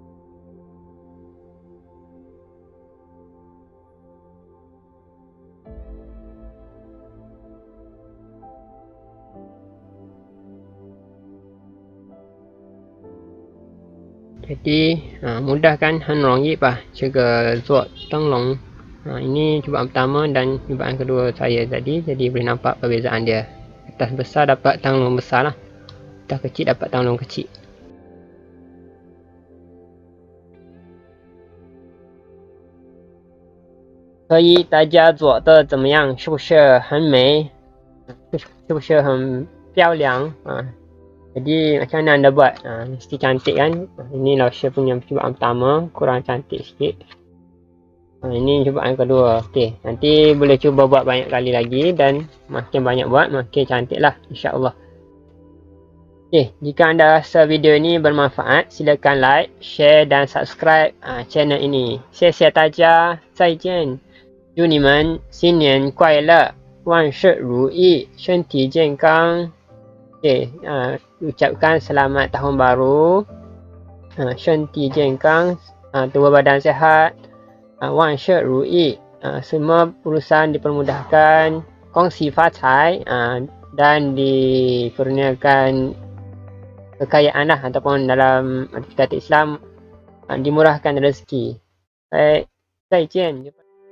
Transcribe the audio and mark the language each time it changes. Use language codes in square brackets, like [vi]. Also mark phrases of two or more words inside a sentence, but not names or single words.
[ms] Jadi mudah kan hanrong yi bah jaga zuat tanglong. Ini cubaan pertama dan cubaan kedua saya tadi, jadi boleh nampak perbezaan dia. Kertas besar dapat tanglong besar lah, kertas kecil dapat tanglong kecil. [zh] 所以大家做的怎么样？是不是很美？是不是很漂亮？ [ms] Jadi macam mana anda buat? Mesti cantik kan? Ini Laosha punya cubaan pertama, kurang cantik sikit. Ini cubaan kedua. Okey, nanti boleh cuba buat banyak kali lagi dan makin banyak buat makin cantik lah, insya-Allah. Okey, jika anda rasa video ini bermanfaat, silakan [en] like, share [ms] dan [en] subscribe channel [ms] ini. [zh] 谢谢大家，再见。祝你们新年快乐，万事如意，身体健康。 [ms] Okay, ucapkan selamat tahun baru, [zh] 身体健康, [ms] tubuh badan sehat, [zh] 万事如意, [ms] semua urusan dipermudahkan, [zh] 恭喜发财, [ms] dan dikurniakan kekayaan lah, ataupun dalam kata Islam dimurahkan rezeki. Baik, [zh] 再见。